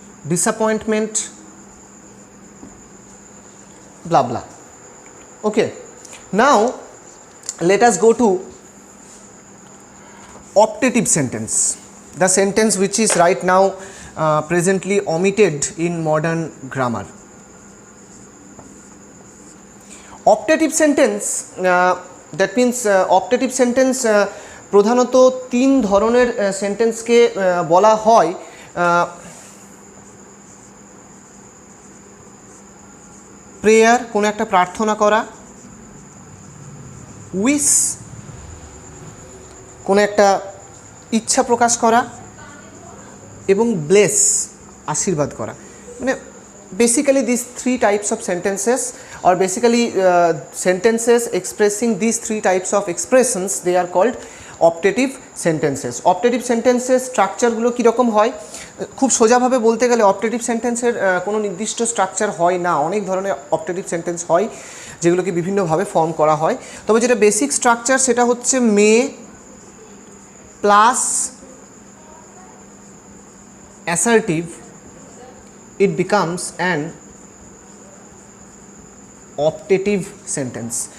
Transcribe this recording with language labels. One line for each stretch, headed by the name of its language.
English: Disappointment, blah blah. Okay, now let us go to optative sentence, the sentence which is right now presently omitted in modern grammar. Optative sentence, that means optative sentence
Bangla: প্রধানত তিন ধরনের সেন্টেন্সকে বলা হয়। Prayer, কোনো একটা প্রার্থনা করা। Wish, কোনো একটা ইচ্ছা প্রকাশ করা। এবং ব্লেস, আশীর্বাদ করা।
English: মানে basically this three types of sentences, or basically sentences expressing these three types of expressions, they are called optative sentences.
Bangla: Optative sentences স্ট্রাকচারগুলো কীরকম হয়? খুব সোজাভাবে বলতে গেলে অপটেটিভ সেন্টেন্সের কোনো নির্দিষ্ট স্ট্রাকচার হয় না। অনেক ধরনের অপটেটিভ সেন্টেন্স হয় যেগুলোকে বিভিন্নভাবে ফর্ম করা হয়। তবে যেটা বেসিক স্ট্রাকচার সেটা হচ্ছে
English: May plus assertive, it becomes an optative sentence.